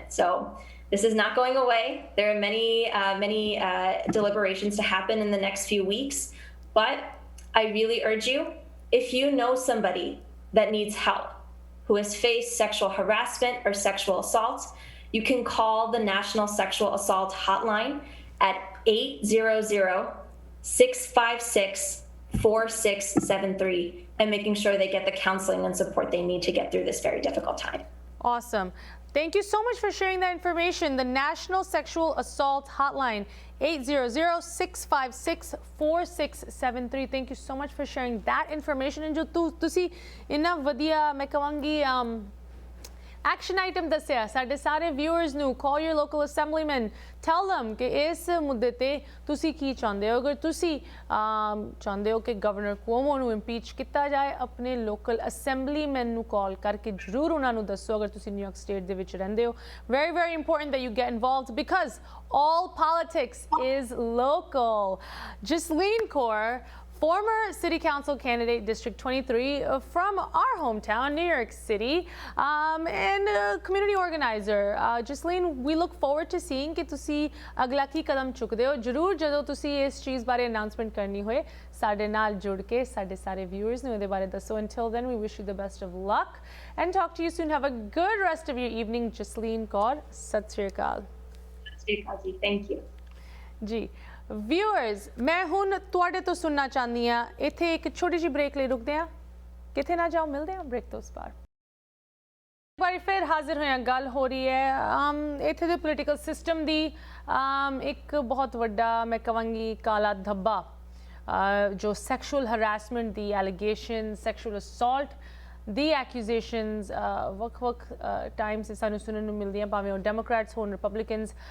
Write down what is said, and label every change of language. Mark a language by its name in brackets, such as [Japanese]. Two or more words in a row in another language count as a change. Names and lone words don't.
[English] So this is not going away. There are many deliberations to happen in the next few weeks, but I really urge you, if you know somebody that needs help, who has faced sexual harassment or sexual assault, you can call the National Sexual Assault Hotline at 800-656-4673 and making sure they get the counseling and support they need to get through this very difficult time. Awesome. Thank you so much for sharing that information. The National Sexual Assault Hotline, 800-656-4673. Thank you so much for sharing that information. [Punjabi] And jo ਤੁਸੀਂ ਇੰਨਾ ਵਧੀਆ ਮੈਂ ਕਹਾਂਗੀ [English] action item [Punjabi] ਦੱਸਿਆ ਸਾਡੇ ਸਾਰੇ ਵਿਊਅਰਸ ਨੂੰ [English] call your local assemblyman tell them [Punjabi] ਕਿ ਇਸ ਮੁੱਦੇ ਤੇ ਤੁਸੀ ਕੀ ਚਾਹਤੇ ਹੋ ਅਗਰ ਤੁਸੀ ਚਾਹਤੇ ਹੋ ਕਿ ਗਵਰਨਰ ਕੁਓਮੋ ਨੂੰ ਇੰਪੀਚ ਕੀਆ ਜਾਏ ਅਪਣੇ [English] local assemblyman [Punjabi] ਨੂੰ ਕਾਲ ਕਰਕੇ ਜ਼ਰੂਰ ਉਨ੍ਹਾਂ ਨੇ ਦੱਸੋ ਅਗਰ ਤੁਸੀ ਨਿਊਯਾਰਕ ਸਟੇਟ ਦੇ ਵਿਚ ਰਹਿੰਦੇ ਹੋ [English] very very important that you get involved because all politics is local. Jasleen Kaur, former city council candidate, District 23 from our hometown, New York City, and a community organizer. Jasleen, we look forward to seeing [Punjabi] ਕਿ ਤੁਸੀ ਅਗਲਾ ਕੀ ਕਦਮ ਚੁੱਕਦੇ ਹੋ ਜ਼ਰੂਰ ਜਦੋਂ ਤੁਸੀਂ ਇਸ ਚੀਜ਼ ਬਾਰੇ ਅਨਾਉਂਸਮੈਂਟ ਕਰਨੀ ਹੋਏ ਸਾਡੇ ਨਾਲ ਜੁੜ ਕੇ ਸਾਡੇ ਸਾਰੇ viewers ਨੂੰ ਇਹਦੇ ਬਾਰੇ ਦੱਸੋ. [English] Until then, we wish you the best of luck and talk to you soon. Have a good rest of your evening. [Punjabi] Jasleen Kaur, ਸਤਿ ਸ਼੍ਰੀ ਅਕਾਲ. [English] Thank you. [Punjabi] ਜੀ ਵਿਊਅਰਸ ਮੈਂ ਹੁਣ ਤੁਹਾਡੇ ਤੋ ਸੁਣਨਾ ਚਾਹਤੀ ਹਾਂ ਇੱਥੇ ਇਕ ਛੋਟੀ ਜੀ ਬ੍ਰੇਕ ਲੈ ਰੁਕਤੇ ਹੈਂ ਕਿੱਥੇ ਨਾ ਜਾਓ ਮਿਲਤੇ ਹੈਂ ਬ੍ਰੇਕ ਤੋ ਉਸ ਪਾਰ ਇਕ ਬਾਰ ਫਿਰ ਹਾਜ਼ਿਰ ਹੋਇਆ ਗੱਲ ਹੋ ਰਹੀ ਹੈ ਇੱਥੇ ਦੇ [English] political system [Punjabi] ਦੀ ਇਕ ਬਹੁਤ ਵੱਡਾ ਮੈਂ ਕਹਾਂਗੀ ਕਾਲਾ ਧੱਬਾ ਜੋ [English] sexual harassment [Punjabi] ਦੀ ਐਲੀਗੇਸ਼ਨ [English] sexual assault [Punjabi] ਦੀ ਐਕਿਊਜ਼ੇਸ਼ਨਸ ਵੱਖ ਟਾਈਮ ਸੇ ਸਾਨੂੰ ਸੁਣਨੇ ਨੂੰ ਮਿਲਦੀਆਂ ਭਾਵੇਂ ਵੋ ਡੈਮੋਕ੍ਰੈਟਸ ਹੋਣ ਰਿਪਬਲਿਕਨਸ